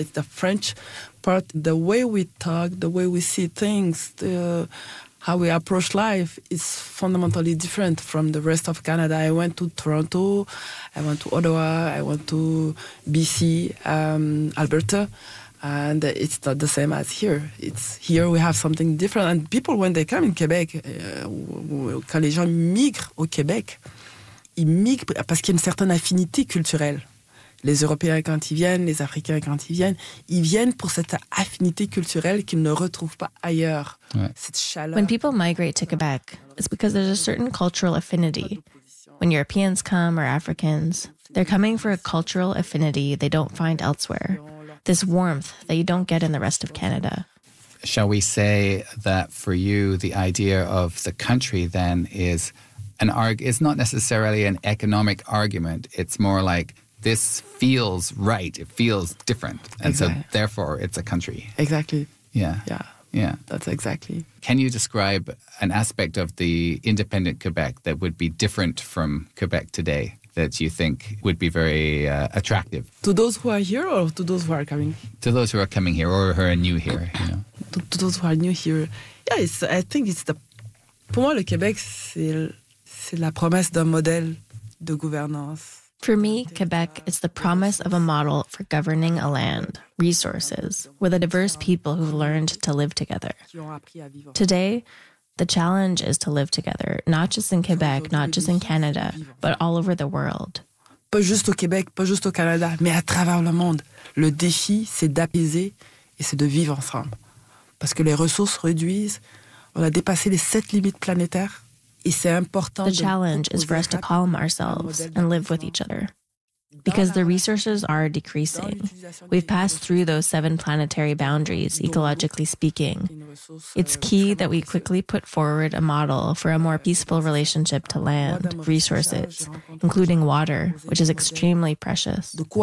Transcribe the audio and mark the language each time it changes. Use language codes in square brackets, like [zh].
[en] It's the French part. The way we talk, the way we see things, how we approach life is fundamentally different from the rest of Canada. I went to Toronto, I went to Ottawa, I went to BC, Alberta, and it's not the same as here. It's here we have something different. And people, when they come in Quebec, [fr] quand les gens migrent au Québec, ils migrent parce qu'il y a une certaine affinité culturelle. Les Européens, quand ils viennent, les Africains, quand ils viennent pour cette affinité culturelle qu'ils ne retrouvent pas ailleurs. Ouais. Cette chaleur. [en] When people migrate to Quebec, it's because there's a certain cultural affinity. When Europeans come or Africans, they're coming for a cultural affinity they don't find elsewhere. This warmth that you don't get in the rest of Canada. Shall we say that for you, the idea of the country then is... It's not necessarily an economic argument. It's more like this feels right. It feels different. And exactly. So therefore it's a country. Exactly. Yeah. Yeah. Yeah. That's exactly. Can you describe an aspect of the independent Quebec that would be different from Quebec today that you think would be very attractive? To those who are here or to those who are coming? To those who are coming here or who are new here. You know? To those who are new here. Yeah, I think it's for [fr] moi, le Québec, c'est... C'est la promesse d'un modèle de gouvernance. [en] For me, Quebec is the promise of a model for governing a land, resources, with a diverse people who've learned to live together. Today, the challenge is to live together, not just in Quebec, not just in Canada, but all over the world. [fr] Pas juste au Québec, pas juste au Canada, mais à travers le monde. Le défi, c'est d'apaiser et c'est de vivre ensemble. Parce que les ressources réduisent, on a dépassé les 7 limites planétaires. [en] The challenge is for us to calm ourselves and live with each other. Because the resources are decreasing. We've passed through those 7 planetary boundaries, ecologically speaking. It's key that we quickly put forward a model for a more peaceful relationship to land, resources, including water, which is extremely precious.